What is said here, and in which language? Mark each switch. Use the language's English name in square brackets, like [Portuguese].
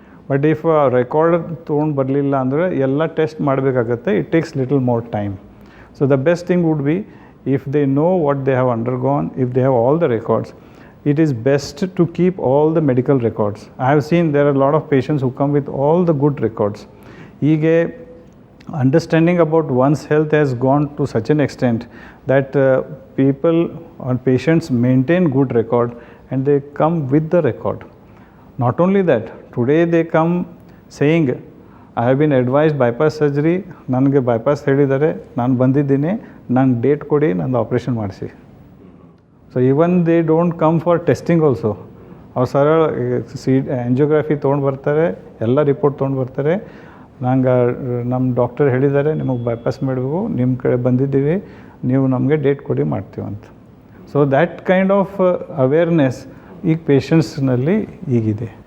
[English] but if record [Kannada] ತೊಗೊಂಡು ಬರಲಿಲ್ಲ ಅಂದರೆ ಎಲ್ಲ ಟೆಸ್ಟ್ ಮಾಡಬೇಕಾಗತ್ತೆ, [English] It takes little more time. So the best thing would be if they know what they have undergone, if they have all the records, it is best to keep all the medical records. I have seen there are a lot of patients who come with all the good records. Hige understanding about one's health has gone to such an extent that people or patients maintain good record and they come with the record. Not only that, today they come saying, I have been advised bypass surgery, [Kannada] ನನಗೆ bypass ಹೇಳಿದ್ದಾರೆ, ನಾನು ಬಂದಿದ್ದೀನಿ, ನಂಗೆ date ಕೊಡಿ, ನಂದು operation ಮಾಡಿಸಿ. [English] So even they don't come for testing also. [Kannada] ಅವ್ರು ಸರಳ ಆ್ಯಂಜಿಯೋಗ್ರಫಿ ತೊಗೊಂಡು ಬರ್ತಾರೆ, ಎಲ್ಲ ರಿಪೋರ್ಟ್ ತೊಗೊಂಡು ಬರ್ತಾರೆ, ನಂಗೆ ನಮ್ಮ ಡಾಕ್ಟರ್ ಹೇಳಿದ್ದಾರೆ ನಿಮಗೆ ಬೈಪಾಸ್ ಮಾಡಬೇಕು, ನಿಮ್ಮ ಕಡೆ ಬಂದಿದ್ದೀವಿ, ನೀವು ನಮಗೆ ಡೇಟ್ ಕೊಡಿ ಮಾಡ್ತೀವಿ ಅಂತ. [English] so that kind of awareness [Kannada] ಈಗ ಪೇಷಂಟ್ಸ್ನಲ್ಲಿ ಈಗಿದೆ.